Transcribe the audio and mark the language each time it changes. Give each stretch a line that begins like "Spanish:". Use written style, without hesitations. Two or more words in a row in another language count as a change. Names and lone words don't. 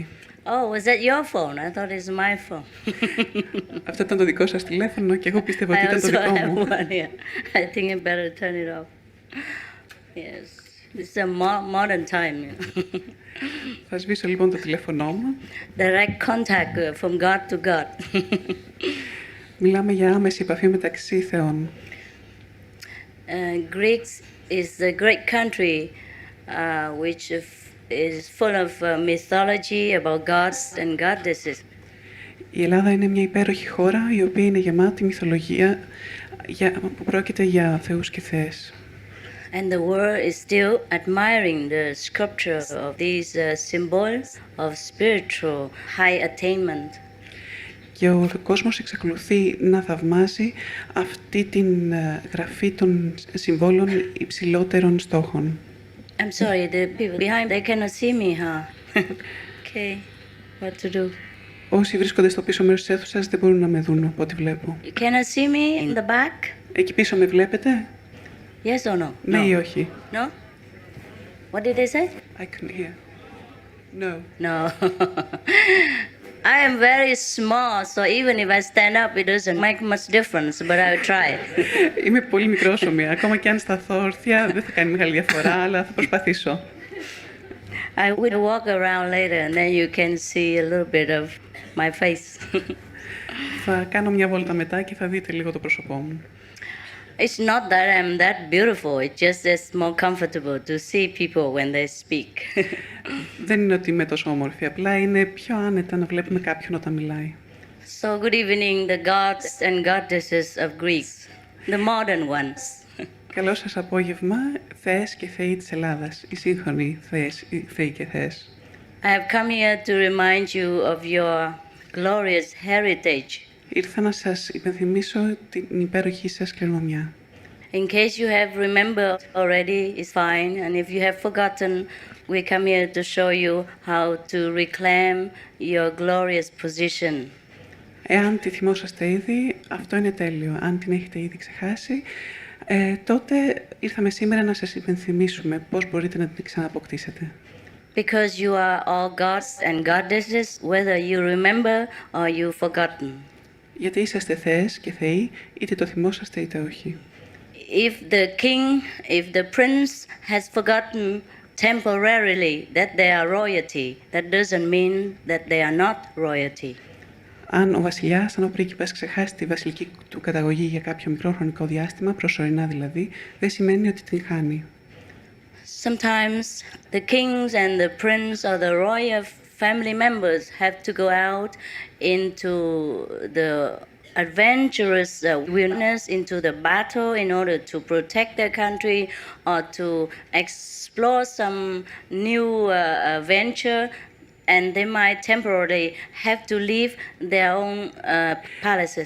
English: Oh, was that your phone? I thought it's my phone.
Greek: Αυτό ήταν το δικό σας τηλέφωνο και εγώ πίστευα ότι
English: I
Greek: ήταν το
English: also
Greek: δικό
English: have
Greek: μου.
English: one here. I think I better turn it off. Yes, it's a modern time.
Greek: Θα σβήσω λοιπόν το τηλέφωνό μου.
English: Direct contact from God to God.
Greek: Μιλάμε για άμεση επαφή μεταξύ θεών.
English: Greece is a great country which is full of mythology about gods and goddesses.
Greek: Η Ελλάδα είναι μια υπέροχη χώρα η οποία είναι γεμάτη μυθολογία που πρόκειται για θεούς και θεές.
English: And the world is still admiring the sculpture of these symbols of spiritual high attainment.
Greek: Και ο κόσμος εξακολουθεί να θαυμάζει αυτή την γραφή των συμβόλων υψηλότερων στόχων.
English: I'm sorry, the people behind, they cannot see me, huh? Okay, what to do?
Greek: Όσοι βρίσκονται στο πίσω μέρος της αίθουσας δεν μπορούν να με δουν από ό,τι βλέπω.
English: You cannot see me in the back?
Greek: Εκεί πίσω με βλέπετε?
English: Yes or no?
Greek: Ναι ή όχι?
English: No? What did they say? I couldn't hear. No. No. I am very small, so even if I stand up, it doesn't make much difference, but I will try.
Greek: Είμαι πολύ μικρόσωμη. Ακόμα και αν σταθώ όρθια δεν θα κάνει μεγάλη διαφορά, αλλά θα προσπαθήσω.
English: I will walk around later and then you can see a little bit of my face.
Greek: Θα κάνω μια βόλτα μετά και θα δείτε λίγο το πρόσωπό μου.
English: It's not that I'm that beautiful, it's just it's more comfortable to see people when they speak.
Greek: Δεν είναι ότι είμαι τόσο όμορφη, απλά είναι πιο άνετα να βλέπουμε κάποιον όταν μιλάει.
English: So good evening, the gods and goddesses of Greece, the modern ones.
Greek: Καλό σας απόγευμα, θεές και θεοί της Ελλάδας, οι σύγχρονοι θεοί και θεές.
English: I have come here to remind you of your glorious heritage.
Greek: Ήρθα να σας υπενθυμίσω την υπέροχη σας κληρονομιά.
English: In case you have remembered already, it's fine. And if you have forgotten, we come here to show you how to reclaim your glorious position.
Greek: Εάν τη θυμόσαστε ήδη, αυτό είναι τέλειο. Αν την έχετε ήδη ξεχάσει, τότε ήρθαμε σήμερα να σας υπενθυμίσουμε πώς μπορείτε να την ξανααποκτήσετε.
English: Because you are all gods and goddesses, whether you remember or you've forgotten.
Greek: Γιατί είσαστε θεές και θεοί, είτε το θυμόσαστε είτε όχι.
English: If the king, if the prince has forgotten temporarily that they are royalty, that doesn't mean that they are not royalty.
Greek: Αν ο βασιλιάς, αν ο πρίγκιπας ξεχάσει τη βασιλική του καταγωγή για κάποιο μικρό χρονικό διάστημα, προσωρινά δηλαδή, δεν σημαίνει ότι την χάνει.
English: Sometimes the kings and the prince or the royal family members have to go out into the adventurous willingness into the battle in order to protect their country or to explore some new venture, and they might temporarily have to leave their own palaces.